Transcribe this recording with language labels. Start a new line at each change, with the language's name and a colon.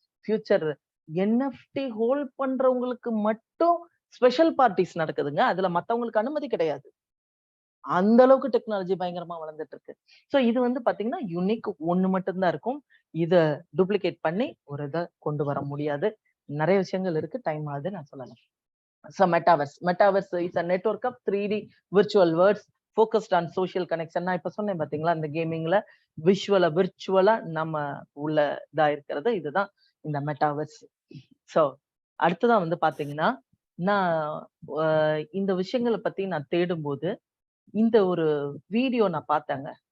Tamil: Future NFT hold பண்றவங்களுக்கு மட்டும் special parties நடக்குதுங்க. அதுல மத்தவங்களுக்கு அனுமதி கிடையாது. அந்த அளவுக்கு டெக்னாலஜி பயங்கரமா வளர்ந்துட்டு இருக்கு. சோ இது வந்து பாத்தீங்கன்னா யூனிக் ஒண்ணு மட்டும் தான் இருக்கும். இத டூப்ளிகேட் பண்ணி ஒரு இத கொண்டு வர முடியாது. நிறைய விஷயங்கள் இருக்கு. டைம் ஆகுது, நான் சொல்லலாம்.
English: So metaverse is a network of 3D virtual worlds focused on social connection.
Tamil: நான் இப்ப சொன்னேன் பாத்தீங்களா, இந்த கேமிங்ல விர்ச்சுவலா நம்ம உள்ள இதா இருக்கிறது இதுதான் இந்த மெட்டாவர்ஸ். சோ அடுத்ததான் வந்து பாத்தீங்கன்னா, நான் இந்த விஷயங்களை பத்தி நான் தேடும்போது இந்த ஒரு வீடியோ நான் பார்த்தேங்க.